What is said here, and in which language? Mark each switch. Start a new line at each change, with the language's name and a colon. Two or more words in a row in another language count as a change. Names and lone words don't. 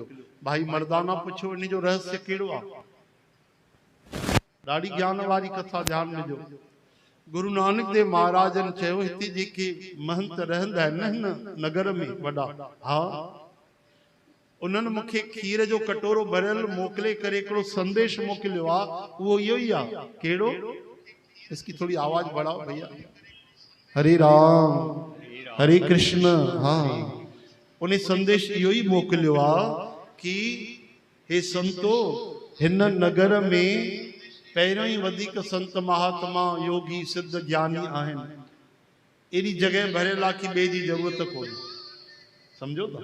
Sindhi: भाई मर्दाना पुछो, इन जो रहस्य कहिड़ो आहे? ॾाढी ज्ञान वारी कथा, ध्यान ॾिजो। गुरु नानक देव महाराजन चयो, हिते जेके महंत रहंदा आहिनि न नगर में वॾा, हा, उन्हनि मूंखे खीर जो कटोरो भरियल मोकिले करे हिकिड़ो संदेश मोकिलियो आहे। उहो इहो ई आहे। कहिड़ो?
Hindi: इसकी थोड़ी आवाज बढ़ाओ भैया। हरे राम हरे कृष्ण। हाँ,
Sindhi: उन संदेश इहो ई मोकिलियो आहे कि हे संतो, हिन नगर में पहिरियों ई वधीक संत महात्मा योगी सिद्ध ज्ञानी आहिनि। एॾी जॻह भरियल आहे कि ॿिए जी ज़रूरत कोन्हे। सम्झो था?